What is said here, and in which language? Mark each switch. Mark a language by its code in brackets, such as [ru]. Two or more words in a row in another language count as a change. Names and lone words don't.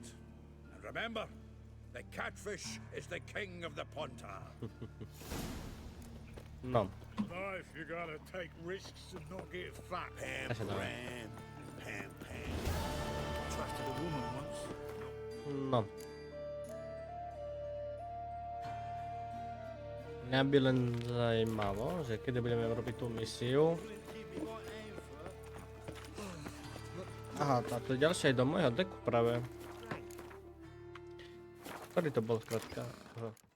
[en] And remember, the catfish is the king of the Pontar. No. Life, you gotta take risks and not get fat. Pam, That's annoying. pam, pam. Trusted a woman once. No. [sk] Mňa by len zajímalo, že kedy budeme robiť tú misiu. Aha, táto je ďalšia aj do môjho deku práve. Ktorý to bol skrátka? Aha.